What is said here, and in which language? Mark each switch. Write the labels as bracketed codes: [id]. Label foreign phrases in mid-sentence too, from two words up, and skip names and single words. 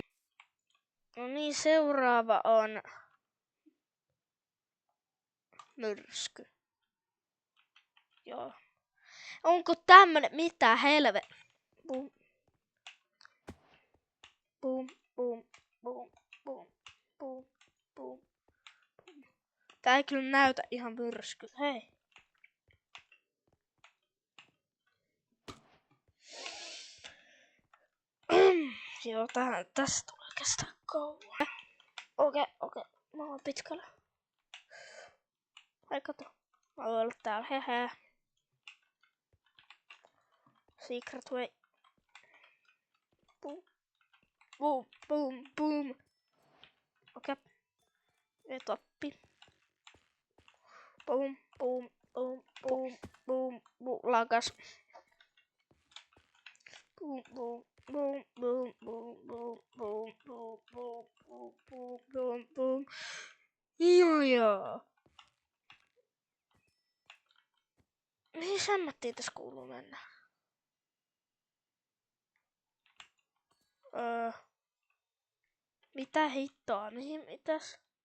[fi] No niin, seuraava on myrsky. Joo. Onko tämmönen mitä helve? Boom. Boom. Boom. Boom. Boom. Boom. Boom. Tää ei kyllä näytä ihan myrsky. Hei. Joo, tästä tulee kestää kauan. Okei. Mä oon pitkällä. Ai kato. Mä voin olla täällä. Hehe. [en] Secret way. Boom. Boom. Boom. Boom. [fi] Okei. Etappi. Boom. Boom. Boom. Boom. Boom. Boom. Lagas. Boom. Boom. Boom. Boom. Boom. Boom. Boom. Boom. Boom. Boom. Boom. Boom. Boom. Joo. Mihin sämmättiin tässä kuuluu mennä? Mitä hittoa? Mitäs?